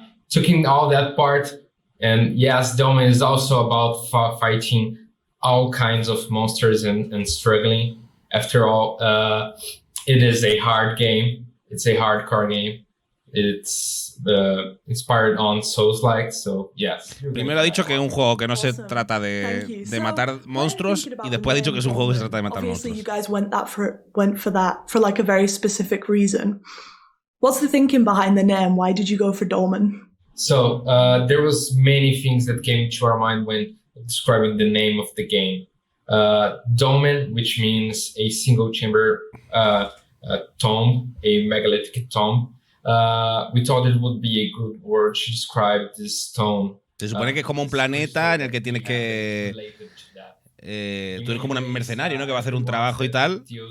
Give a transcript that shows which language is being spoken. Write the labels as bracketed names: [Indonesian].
[English] Taking all that part, and yes, Dolmen is also about fighting all kinds of monsters and struggling. After all, it is a hard game. It's a hardcore game. It's inspired on Souls-like, so yes. [Spanish] Primero ha dicho que es un juego que no se trata de matar monstruos y después ha dicho que es un juego que se trata de matar monstruos. [English] Obviously, you guys went for that for like a very specific reason. What's the thinking behind the name? Why did you go for Dolmen? So there was many things that came to our mind when describing the name of the game. Domen, which means a single chamber tomb, a megalithic tomb. We thought it would be a good word to describe this tomb. [Spanish] Se supone que es como un planeta en el que tienes que... tú eres como un mercenario, ¿no? Que va a hacer un trabajo y tal.